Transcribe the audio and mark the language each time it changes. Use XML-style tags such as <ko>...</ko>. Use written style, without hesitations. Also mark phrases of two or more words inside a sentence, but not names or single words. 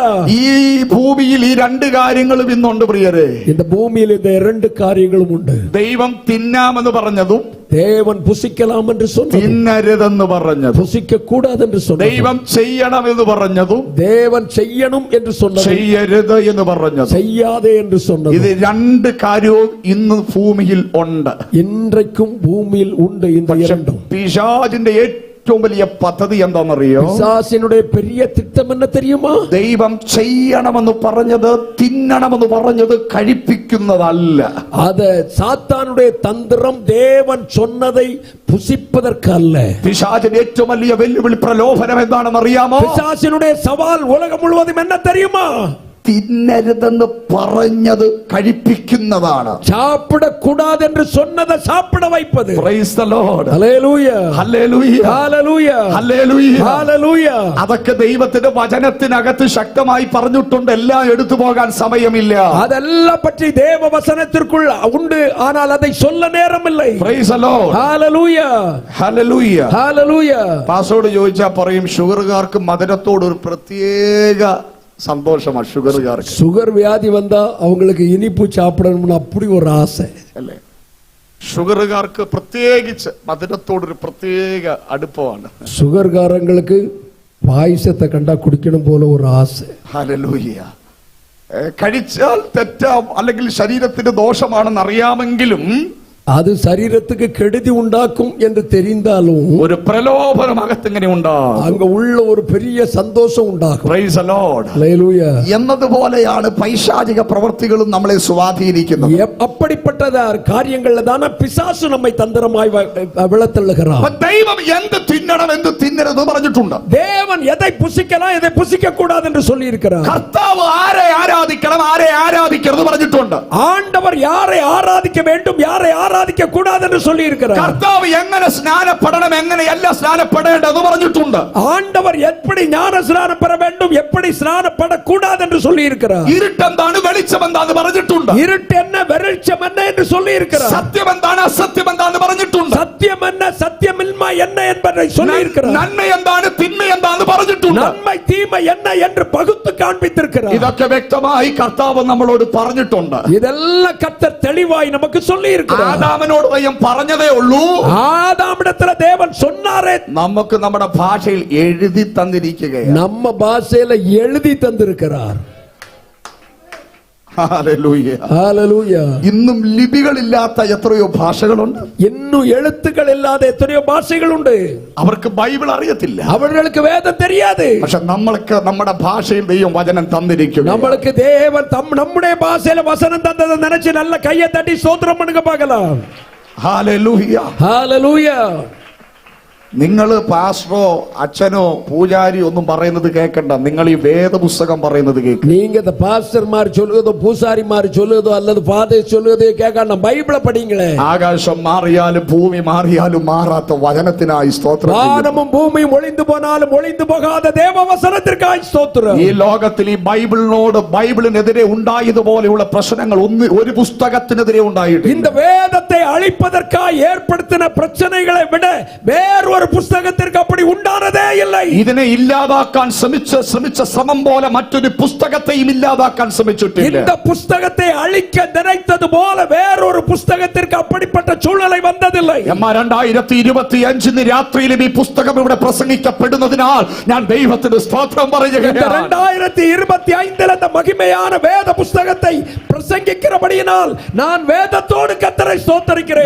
<ml>ഈ ഭൂമിയിൽ ഈ രണ്ട് കാര്യങ്ങളും ഇന്നുണ്ട് പ്രിയരെ.</ml> <ta>இந்த பூமியில் இந்த இரண்டு காரியங்களும் உண்டு.</ta> <ml>ദൈവം തിന്നാമെന്ന് പറഞ്ഞതും</ml> <ta>தேவன் புசிக்கலாம் என்று சொன்னதும்,</ta> <ml>തിന്നരുതെന്ന് പറഞ്ഞതും,</ml> <ta>புசிக்க கூடாது என்று சொன்னதும்,</ta> <ml>ദൈവം ചെയ്യണമെന്ന് പറഞ്ഞതും</ml> <ta>தேவன் செய்யணும் என்று சொன்னதும்,</ta> <ml>ചെയ്യരുത് എന്ന് പറഞ്ഞതും,</ml> <ta>செய்யாதே என்று சொன்னதும்,</ta> <ml>ഇത് രണ്ട് കാര്യവും ഇന്ന് ഭൂമിയിൽ ഉണ്ട്.</ml> <ta>இன்றைக்கும் பூமியில் உண்டு இந்த இரண்டும்.</ta> <ml>പിശാചിന്റെ ഏറ്റവും വലിയ പദ്ധതി എന്താണെന്നറിയോ?</ml> <ta>பிசாசினுடைய பெரிய திட்டம் என்ன தெரியுமா?</ta> <ml>ദൈവം ചെയ്യണമെന്ന് പറഞ്ഞത്, തിന്നണമെന്ന് പറഞ്ഞത് കഴിപ്പിക്കുന്നതല്ല.</ml> <ta>அது சாத்தானுடைய தந்திரம். தேவன் சொன்னதை புசிப்பதற்கு அல்ல.</ta> <ml>പിശാചിന്റെ ഏറ്റവും വലിയ വെല്ലുവിളി, പ്രലോഭനം എന്താണെന്ന് അറിയാമോ?</ml> <ta>பிசாசினுடைய சவால் உலகம் முழுவதும் என்ன தெரியுமா?</ta> <ml>തിന്നരുതെന്ന് പറഞ്ഞത് കഴിപ്പിക്കുന്നതാണ്.</ml> <ta>சாப்பிடக்கூடாது என்று சொன்னதை சாப்பிட வைப்பது.</ta> <en>Praise the Lord.</en> <ml>ഹല്ലേലൂയ, ഹല്ലേലൂയ, ഹല്ലേലൂയ, ഹല്ലേലൂയ, ഹല്ലേലൂയ. അതൊക്കെ ദൈവത്തിന്റെ വചനത്തിനകത്ത് ശക്തമായി പറഞ്ഞിട്ടുണ്ട്. എല്ലാം എടുത്തു പോകാൻ സമയമില്ല.</ml> <ta>அதெல்லாம் பற்றி தேவ வசனத்திற்குள் உண்டு, ஆனால் அதை சொல்ல நேரமில்லை.</ta> <en>Praise the Lord.</en> <ml>ഹല്ലേലൂയ, ഹല്ലേലൂയ. ഹല്ലേലൂയ. പാസ്റ്ററോട് ചോദിച്ചാൽ പറയും, ഷുഗറുകാർക്ക് മധുരത്തോട് ഒരു പ്രത്യേക സന്തോഷമാണ്. ഷുഗറുകാർക്ക്</ml> <ta>சுகர் வியாதி வந்தா அவங்களுக்கு இனிப்பு சாப்பிடணும்னு அப்படி ஒரு ஆசை</ta> <ml>അല്ലേ? ഷുഗറുകാർക്ക് പ്രത്യേകിച്ച് മധുരത്തോടൊരു പ്രത്യേക അടുപ്പമാണ്.</ml> <ta>சுகர்காரங்களுக்கு பாயசத்தை கண்டா குடிக்கணும் போல ஒரு ஆசை.</ta> <ml>ഹല്ലേലൂയ. കഴിച്ചാൽ തെറ്റാം, അല്ലെങ്കിൽ ശരീരത്തിന് ദോഷമാണെന്ന് അറിയാമെങ്കിലും</ml> <ta>அது சரீரத்துக்கு கெடுதி உண்டாக்கும் என்று தெரிந்தாலும்</ta> <ml>ഒരു പ്രലോഭനം അകത്തിങ്ങനെ ഉണ്ടാകും.</ml> <ta>அங்க உள்ள ஒரு பெரிய சந்தோஷம் உண்டாகும்.</ta> <en>Praise the Lord.</en> <ta>ஹல்லேலூயா.</ta> <ml>എന്നതുപോലെയാണ് പൈശാചിക പ്രവൃത്തികളും നമ്മളെ സ്വാധീനിക്കുന്നത്.</ml> <ta>அப்படிப்பட்ட காரியங்கள்ல தான பிசாசு நம்மை தந்திரமாய் விழத்தள்ளுகிறான்.</ta> <ml>ദൈവം എന്ത് തിന്നണം എന്ത് തിന്നരുത് പറഞ്ഞിട്ടുണ്ട്.</ml> <ta>தேவன் எதை புசிக்கலாம் எதை புசிக்க கூடாது என்று சொல்லி இருக்கிறார்.</ta> <ml>കർത്താവ് ആരെ ആരാധിക്കണം ആരെ ആരാധിക്കരുത് പറഞ്ഞിട്ടുണ്ട്.</ml> <ta>ஆண்டவர் யாரை ஆராதிக்க வேண்டும் யாரை ஆராதிக்க கூடாது என்று சொல்லி இருக்கிறார்.</ta> <ml>കർത്താവ് എങ്ങനെ സ്നാനപ്പെടണം എങ്ങനെയല്ല സ്നാനപ്പെടേണ്ടത് പറഞ്ഞിട്ടുണ്ട്.</ml> <ta>ஆண்டவர் எப்படி ஞான ஸ்நானம் பெற வேண்டும் எப்படி ஸ்நானப்படக்கூடாது என்று சொல்லி இருக்கிறார்.</ta> <ml>ഇരുട്ടെന്താണ് വെളിച്ചം എന്താന്ന് പറഞ്ഞിട്ടുണ്ട്.</ml> <ta>இருட்டு என்ன வெளிச்சம் என்ன என்று சொல்லி இருக்கிறார்.</ta> <ml>സത്യം എന്താണ് അസത്യം എന്താന്ന് പറഞ്ഞിട്ടുണ്ട്.</ml> <ta>சத்தியம் என்ன சத்தியமின்மை என்ன என்பதை சொல்லி இருக்கிறார்.</ta> <ml>നന്മ എന്താണ് തിന്മ എന്താന്ന് പറഞ്ഞിട്ടുണ്ട്.</ml> <ta>நன்மை தீமை என்ன என்று பகுத்து காண்பித்திருக்கிறார்.</ta> <ml>ഇതൊക്കെ വ്യക്തമായി കർത്താവ് നമ്മളോട് പറഞ്ഞിട്ടുണ്ട്.</ml> <ta>இதெல்லாம் கர்த்தர் தெளிவாய் நமக்கு சொல்லி இருக்கிறார்.</ta> <ml>ആദാമിനോട് ദൈവം പറഞ്ഞതേ ഉള്ളൂ.</ml> <ta>ஆதாமிடத்துல தேவன் சொன்னாரே,</ta> <ml>നമുക്ക് നമ്മുടെ ഭാഷയിൽ എഴുതി തന്നിരിക്കുകയാണ്.</ml> <ta>நம்ம பாஷையில எழுதி தந்திருக்கிறார்.</ta> <ml>ഹല്ലേലൂയ.</ml> <ta>ஹல்லேலூயா.</ta> <ml>ഇന്നും ലിപികളില്ലാത്ത എത്രയോ ഭാഷകളുണ്ട്.</ml> <ta>இன்னும் எழுத்துக்கள் இல்லாத எத்தனையோ பாஷைகள் உண்டு.</ta> <ml>അവർക്ക് ബൈബിൾ അറിയത്തില്ല.</ml> <ta>அவர்களுக்கு வேதம் தெரியாது.</ta> <ml>പക്ഷെ നമ്മൾക്ക് നമ്മുടെ ഭാഷയിൽ ദൈവം വചനം തന്നിരിക്കുന്നു.</ml> <ta>நம்மளுக்கு தேவன் நம்முடைய பாஷையில வசனம் தந்ததை நினைச்சு நல்ல கையை தட்டி ஸ்தோத்திரம் பண்ணுங்க பார்க்கலாம்.</ta> <ml>ഹല്ലേലൂയ.</ml> <ta>ஹல்லேலூயா.</ta> <ml>നിങ്ങൾ പാസ്റ്ററോ അച്ഛനോ പൂജാരി ഒന്നും പറയുന്നത് കേൾക്കണ്ട. നിങ്ങൾ ഈ വേദപുസ്തകം പറയുന്നത് കേൾക്കുക.</ml> <ta>நீங்க இந்த பாஸ்டர்மார் சொல்லுதோ பூசாரிமார் சொல்லுதோ அல்லது ஃபாதர் சொல்லுதோ கேட்கணும். பைபிளை படிங்களே.</ta> <ml>ആകാശം മാറിയാലും ഭൂമി മാറിയാലും മാറാത്ത വചനത്തിനായി സ്തോത്രം.</ml> <ta>வானமும் பூமியும் ஒளிந்து போனாலும் ஒளிந்து போகாத தேவ வசனத்திற்காய் ஸ்தோத்திரம்.</ta> <ml>ഈ ലോകത്തിൽ ഈ ബൈബിളിനെതിരെ ഉണ്ടായതുപോലെയുള്ള പ്രശ്നങ്ങൾ ഒരു പുസ്തകത്തിനെതിരെ ഉണ്ടായിട്ടില്ല.</ml> <ta>இந்த வேதத்தை அழிப்பதற்காய் ஏற்படுத்தின பிரச்சனைகளை விட வேறு ஒரு புஸ்தகத்திற்கு அப்படி உண்டானதே இல்லை.</ta> <ml>ഇതിനെ ഇല്ലാതാക്കാൻ ശ്രമിച്ച ശ്രമം പോലെ മറ്റൊരു പുസ്തകത്തെയും ഇല്ലാതാക്കാൻ ശ്രമിച്ചിട്ടില്ല.</ml> <ta>இந்த புஸ்தகத்தை அழிக்க நினைத்தது போல வேறொரு புஸ்தகத்திற்கு அப்படிப்பட்ட சூழ்நிலை வந்ததில்லை.</ta> <ml>2025 രാത്രിയിലും ഈ പുസ്തകം ഇവിടെ പ്രസംഗിക്കപ്പെടുന്നതിനാൽ ഞാൻ ദൈവത്തിന് സ്തോത്രം പറയുകയാണ്.</ml> <ta>2025 அந்த மகிமையான வேத புஸ்தகத்தை பிரசங்கிக்கிறபடியினால் நான் வேதத்தோடு கர்த்தரை ஸ்தோத்திரிக்கிறேன்.</ta>